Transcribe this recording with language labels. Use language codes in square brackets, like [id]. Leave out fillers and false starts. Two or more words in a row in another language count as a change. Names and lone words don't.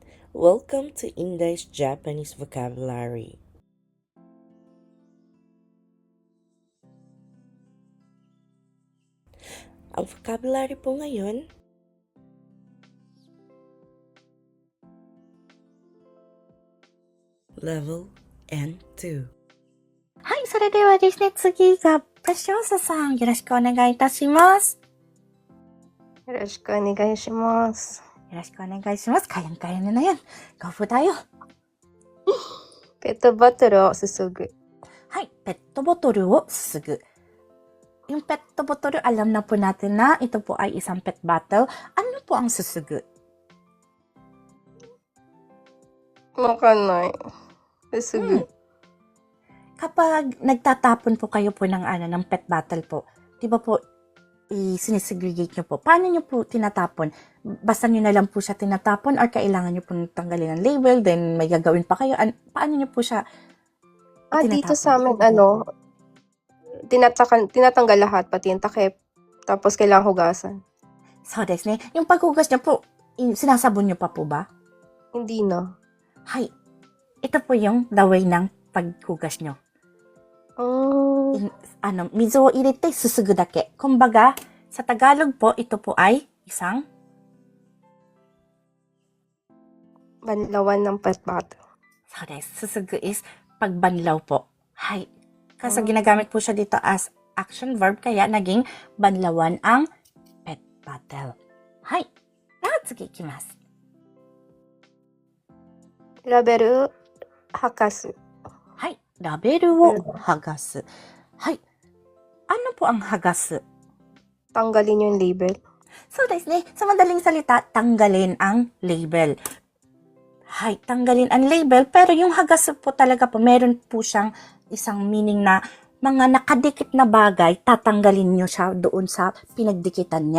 [en] Welcome to Indai's Japanese Vocabulary. [tl] Ang vocabulary po ngayon, Level N2. [ja] はい、それではですね、次が、プショーサさん、よろしくお願いいたします。よろしくお願いします。よろしくお願いします。 [tl] Kayang-kaya nyo na yan. Go po tayo. [ja] ペットボトルをすすぐ。はい、ペットボトルをすすぐ。 [tl] Yung [en] pet bottle, [tl] alam na po natin na ito po ay isang [en] pet bottle. [tl] Ano po ang susug? [ja] わかんない。すすぐ。 [tl] Kapag nagtatapon po kayo po ng [en] pet bottle [tl] po, di ba po, sinesegregate nyo po. Paano nyo po tinatapon? Basta nyo na lang po siya tinatapon or kailangan nyo po tanggalin ang label, then may gagawin pa kayo? Paano nyo po siya tinatapon? Dito sa amin, tinatanggal lahat, pati yung takip. Tapos kailangan hugasan. [ja] そうですね. [tl] Yung paghugas nyo po, sinasabon nyo pa po ba? Hindi na. Hay. Ito po yung [en] the way [tl] ng paghugas nyo. [ja] 水を入れて、すすぐだけ. [tl] Kumbaga, sa Tagalog po, ito po ay isang banlawan ng [en] pet bottle. [ja] そうです. [tl] Susugu is pagbanlaw po. Hay. Kasi ginagamit po siya dito as [en] action verb, [tl] kaya naging banlawan ang [en] pet bottle. [tl] Hay. [ja] 次行きます. ラベル剥がす。はい。ラベルを剥がす。 [tl] はい。Ano po ang hagas? Tanggalin yung label. [ja] そうですね. [tl] Sa madaling salita, tanggalin ang label. Hay, tanggalin ang label. Pero yung hagas po talaga po, meron po siyang isang meaning na mga nakadikit na bagay, tatanggalin nyo siya doon sa pinagdikitan niya.